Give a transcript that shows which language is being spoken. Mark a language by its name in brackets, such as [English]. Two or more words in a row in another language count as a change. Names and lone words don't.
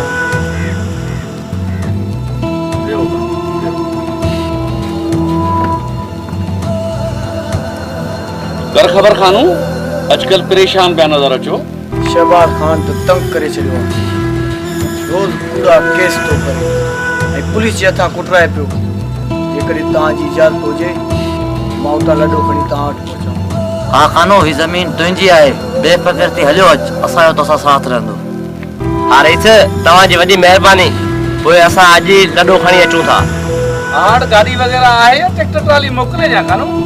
[Sindhi] कर खबर खानू अजकल परेशान पिया नजर अचो। शहबाज खान तो तंग करे छो रोज पूरा केस तो करे पुलिस जे हथा कुटराए पियो जेकॾहिं तव्हांजी इजाज़त हुजे मां उतां लॾो खणी तव्हां वटि पहुचां। हाँ खानो ही जमीन तुंहिंजी आहे बेफिक्र थी हलियो अच असांजो तोसां साथ रहंदो। हाँ रईस तव्हांजी वॾी महिरबानी पोइ असां अॼु ई लॾो खणी अचूं था। हाण गाड़ी वगैरह आहे या ट्रैक्टर ट्राली मोकिले जा खानू?